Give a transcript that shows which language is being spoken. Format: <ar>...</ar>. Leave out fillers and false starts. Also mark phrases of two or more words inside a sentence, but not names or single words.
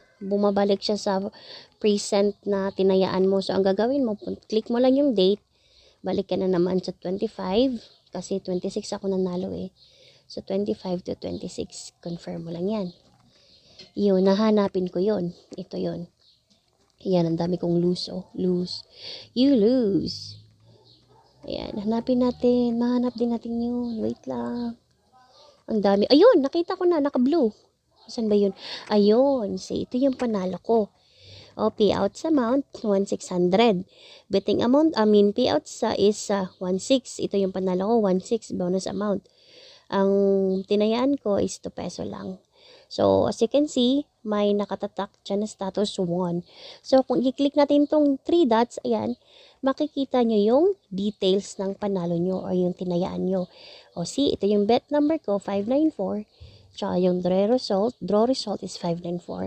<tl>Bumabalik siya sa present na tinayaan mo. So, ang gagawin mo, click mo lang yung date. Balik ka na naman sa 25. Kasi 26 ako nanalo So, 25 to 26. Confirm mo lang yan. Yun, nahanapin ko yun. Ito yun. Ayan, ang dami kong lose, oh. Lose.</tl> <en>You lose.</en> <tl>Ayan, hanapin natin. Mahanap din natin yun. Wait lang. Ang dami. Ayun, nakita ko na. Naka-blue. Saan ba yun? Ayun. Say, ito yung panalo ko. O,</tl> <en>payouts amount, 1,600. Betting amount, payouts is 1,600.</en> <tl>Ito yung panalo ko, 1,600</tl> <en>bonus amount.</en> <tl>Ang tinayaan ko is 2 peso lang.</tl> <en>So, as you can see,</en> <tl>may nakatatak dyan na status 1. So, kung i-click natin tong 3 dots, ayan, makikita nyo yung details ng panalo nyo or yung tinayaan nyo. O, see, ito yung</tl> <en>bet number</en> <tl>ko, 594. Tsaka yung</tl> <en>draw result</en> <tl>is 594.</tl>